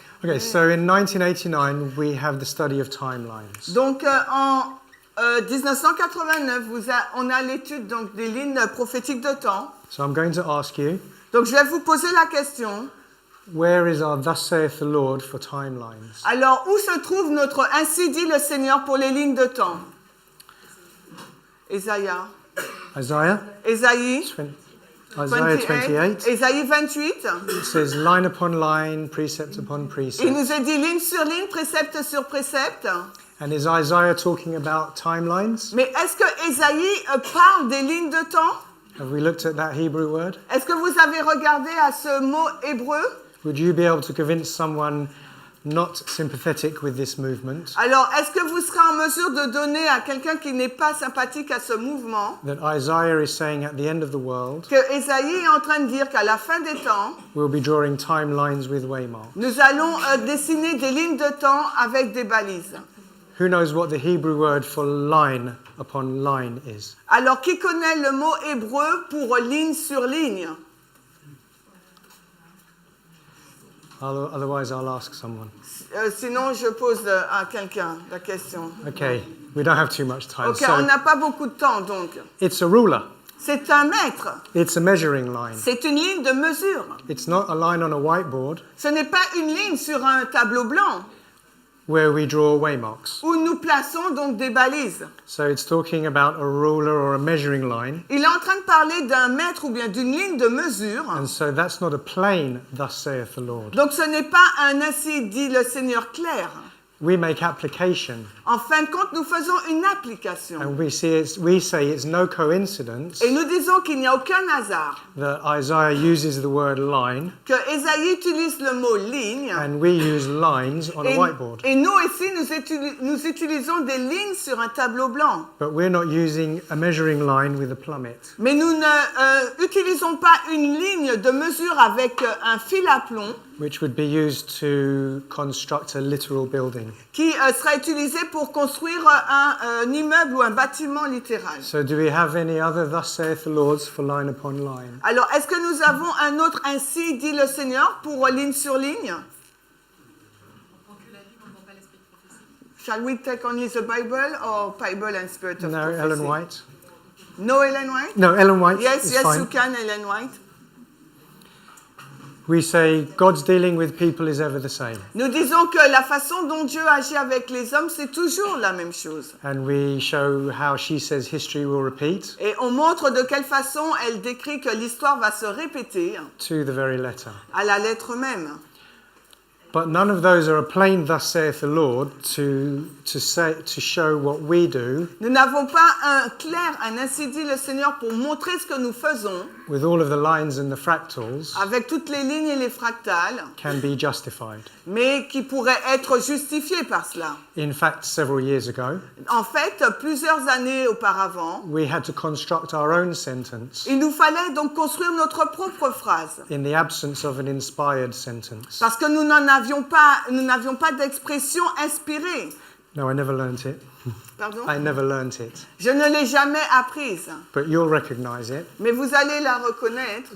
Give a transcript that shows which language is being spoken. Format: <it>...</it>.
<en>Okay, so in 1989, we have the study of timelines.</en> <fr>Donc en 1989, on a l'étude donc des lignes prophétiques de temps.</fr> <en>So I'm going to ask you,</en> <fr>Donc je vais vous poser la question.</fr> <en>where is our Thus saith the Lord for timelines?</en> <fr>Alors où se trouve notre ainsi dit le Seigneur pour les lignes de temps? Ésaïe.</fr> <en>Isaiah?</en> <fr>Ésaïe.</fr> <en>Isaiah 28.</en> <fr>Ésaïe 28.</fr> <en>It says line upon line, precept upon</en> <fr>Il</fr> <en>precept.</en> <fr>nous est dit ligne sur ligne, précepte sur précepte.</fr> <en>And is Isaiah talking about timelines?</en> <fr>Mais est-ce que Ésaïe parle des lignes de temps?</fr> <en>Have we looked at that Hebrew word?</en> <fr>Est-ce que vous avez regardé à ce mot hébreu?</fr> <en>Would you be able to convince someone not sympathetic with this movement,</en> <fr>Alors, est-ce que vous serez en mesure de donner à quelqu'un qui n'est pas sympathique à ce mouvement</fr> <en>that Isaiah is saying at the end of the world,</en> <fr>que Ésaïe est en train de dire qu'à la fin des temps,</fr> <en>we'll be drawing timelines with waymarks?</en> <fr>nous allons dessiner des lignes de temps avec des balises.</fr> <en>Who knows what the Hebrew word for line upon line is?</en> <fr>Alors, qui connaît le mot hébreu pour ligne sur ligne?</fr> <en>Otherwise, I'll ask someone.</en> <fr>Sinon, je pose à quelqu'un la question.</fr> <en>Okay, we don't have too much time.</en> <fr>Ok, on</fr> <en>So</en> <fr>n'a pas beaucoup de temps, donc.</fr> <en>it's a ruler.</en> <fr>C'est un mètre.</fr> <en>It's a measuring line.</en> <fr>C'est une ligne de mesure.</fr> <en>It's not a line on a whiteboard</en> <fr>Ce n'est pas une ligne sur un tableau blanc</fr> <en>where we draw waymarks.</en> <fr>où nous plaçons donc des balises.</fr> <en>So it's talking about a ruler or a measuring line.</en> <fr>Il est en train de parler d'un mètre ou bien d'une ligne de mesure.</fr> <en>And so that's not a plain, thus saith the Lord.</en> <fr>Donc ce n'est pas un ainsi dit le Seigneur clair.</fr> <en>We make application,</en> <fr>En fin de compte, nous faisons une application.</fr> <en>and we say it's no coincidence</en> <fr>Et nous disons qu'il n'y a aucun hasard.</fr> <en>that Isaiah uses the word line,</en> <fr>Que Ésaïe utilise le mot ligne.</fr> <en>and we use lines on a whiteboard.</en> <fr>Et nous ici, nous utilisons des lignes sur un tableau blanc.</fr> <en>But we're not using a measuring line with a plummet.</en> <fr>Mais nous ne utilisons pas une ligne de mesure avec un fil à plomb</fr> <en>Which would be used to construct a literal building.</en> <fr>qui sera utilisé pour construire un immeuble ou un bâtiment littéral.</fr> <en>So do we have any other thus saith the Lord for line upon line?</en> <fr>Alors, est-ce que nous avons un autre ainsi dit le Seigneur pour ligne sur ligne?</fr> <en>Shall we take only the Bible or Bible and Spirit of No, Prophecy? Ellen White? No, Ellen White? No, Ellen White Yes, is yes, fine. you can, Ellen White. We say God's dealing with people is ever the same.</en> <fr>Nous disons que la façon dont Dieu agit avec les hommes, c'est toujours la même chose.</fr> <en>And we show how she says history will repeat</en> <fr>Et on montre de quelle façon elle décrit que l'histoire va se répéter</fr> <en>to the very letter.</en> <fr>à la lettre même.</fr> <en>But none of those are a plain thus saith the Lord to show what we do</en> <fr>Nous n'avons pas un clair, un ainsi dit le Seigneur pour montrer ce que nous faisons</fr> <en>with all of the lines and the fractals</en> <fr>avec toutes les lignes et les fractales,</fr> <en>can be justified.</en> <fr>mais qui pourraient être justifiées par cela.</fr> <en>In fact, several years ago,</en> <fr>En fait, plusieurs années auparavant,</fr> <en>we had to construct our own sentence</en> <fr>il nous fallait donc construire notre propre phrase.</fr> <en>in the absence of an inspired sentence.</en> <fr>Parce que nous n'avions pas d'expression inspirée.</fr> <en>No, I never learnt it.</en> <fr>Pardon?</fr> <en>I never learnt it.</en> <fr>Je ne l'ai jamais apprise,</fr> <en>But you'll recognize it.</en> <fr>mais vous allez la reconnaître.</fr>